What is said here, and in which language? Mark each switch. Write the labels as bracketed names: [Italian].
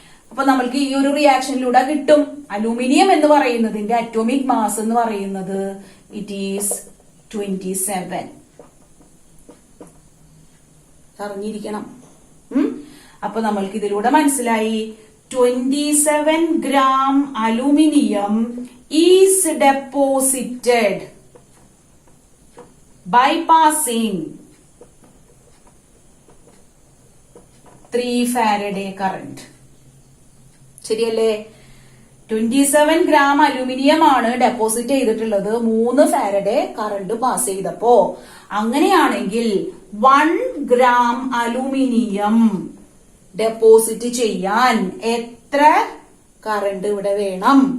[Malayalam] അപ്പൊ നമ്മൾക്ക് ഈ ഒരു റിയാക്ഷനിലൂടെ കിട്ടും. അലുമിനിയം എന്ന് പറയുന്നതിന്റെ അറ്റോമിക് മാസ് എന്ന് പറയുന്നത് [English] it is [Malayalam] 27. അറിഞ്ഞിരിക്കണം. അപ്പൊ നമ്മൾക്ക് ഇതിലൂടെ മനസ്സിലായി [English] 27 gram aluminium is deposited by passing 3 Faraday current. [Malayalam] ശരിയല്ലേ? 27 gram അലൂമിനിയം ആണ് ഡെപ്പോസിറ്റ് ചെയ്തിട്ടുള്ളത് 3 ഫാരഡേ കറണ്ട് പാസ് ചെയ്തപ്പോ. അങ്ങനെയാണെങ്കിൽ 1 gram അലൂമിനിയം ഡെപ്പോസിറ്റ് ചെയ്യാൻ എത്ര കറണ്ട് ഇവിടെ വേണം?